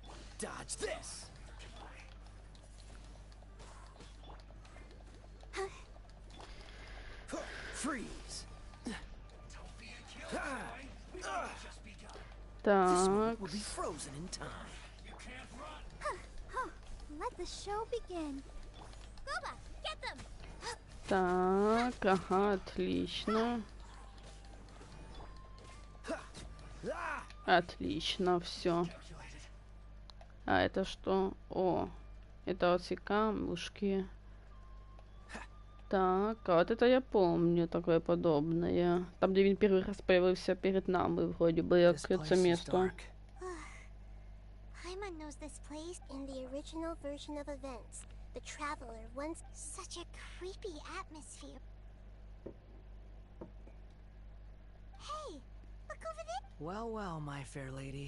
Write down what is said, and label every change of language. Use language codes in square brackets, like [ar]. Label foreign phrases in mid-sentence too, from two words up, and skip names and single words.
[en] Dodge this. Freeze. [ru] Так. [en] Will be frozen in time. Let the show begin. Boba, get them. [ru] Так, ага, отлично. Отлично, все. А это что? О, это вот все камушки. Так, а вот это я помню, такое подобное. Там, где він первый раз появился перед нами, вроде бы, [uk] як це место. [en] Paimon knows this place in the original version of events. The Traveler once such a creepy atmosphere. Hey, look over there. Well, well, my fair lady.